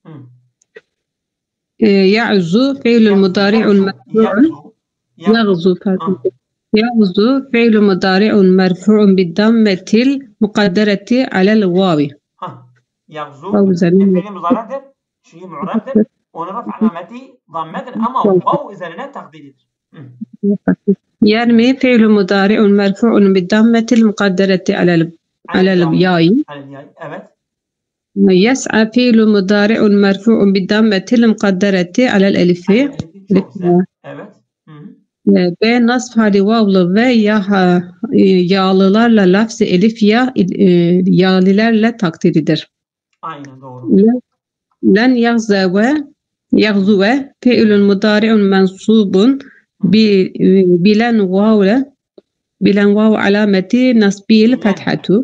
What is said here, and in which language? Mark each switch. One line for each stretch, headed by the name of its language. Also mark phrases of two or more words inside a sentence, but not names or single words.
Arabic: يغزو فعل مضارع مرفوع. يغزو فعل مضارع مرفوع بالضمة المقدرة على الواو. يغزو فعل مضارع.
Turkish: Şeyi mu'rabdir. Onun raf alameti dammedir ama vav üzerine takdiridir.
Arabic: يرمي فعل مضارع مرفوع بالضمة المقدرة على الياء.
Turkish: Evet.
Arabic: يسعى فعل مضارع مرفوع بالضمة المقدرة على الألف.
Turkish: Evet. B nasf hali vavlı ve yağlılarla lafz-ı elif ya yağlilerle takdiridir. Aynen doğru.
Arabic: لن يغزوَ فعل مضارع منصوب بلن و علامة نصبه الفتحة.